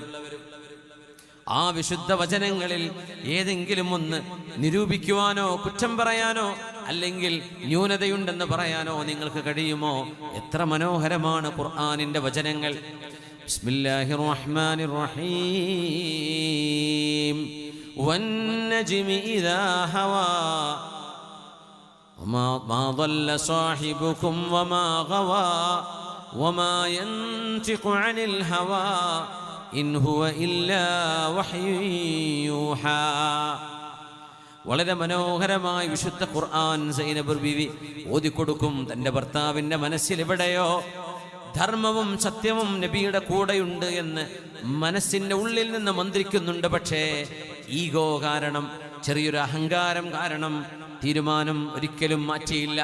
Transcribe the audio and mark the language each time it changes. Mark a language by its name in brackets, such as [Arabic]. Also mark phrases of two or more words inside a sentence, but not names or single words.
[Malayalam] ആ വിശുദ്ധ വചനങ്ങളിൽ ഏതെങ്കിലും ഒന്ന് നിരൂപിക്കുവാനോ കുറ്റം പറയാനോ അല്ലെങ്കിൽ ന്യൂനതയുണ്ടെന്ന് പറയാനോ നിങ്ങൾക്ക് കഴിയുമോ? എത്ര മനോഹരമാണ് ഖുർആനിന്റെ വചനങ്ങൾ. [Arabic] بسم الله الرحمن الرحيم. والنجم إذا هوى ما ضل صاحبكم وما غوى وما ينطق عن الهوى إن هو إلا وحي يوحى. [Malayalam] വളരെ മനോഹരമായി വിശുദ്ധ ഖുർആൻ സൈനബ് ബീവി ഓതിക്കൊടുക്കും. തൻ്റെ ഭർത്താവിൻ്റെ മനസ്സിൽ എവിടെയോ ധർമ്മവും സത്യവും നബിയുടെ കൂടെയുണ്ട് എന്ന് മനസ്സിൻ്റെ ഉള്ളിൽ നിന്ന് മന്ത്രിക്കുന്നുണ്ട്. പക്ഷേ ഈഗോ കാരണം, ചെറിയൊരു അഹങ്കാരം കാരണം തീരുമാനം ഒരിക്കലും മാറ്റിയില്ല.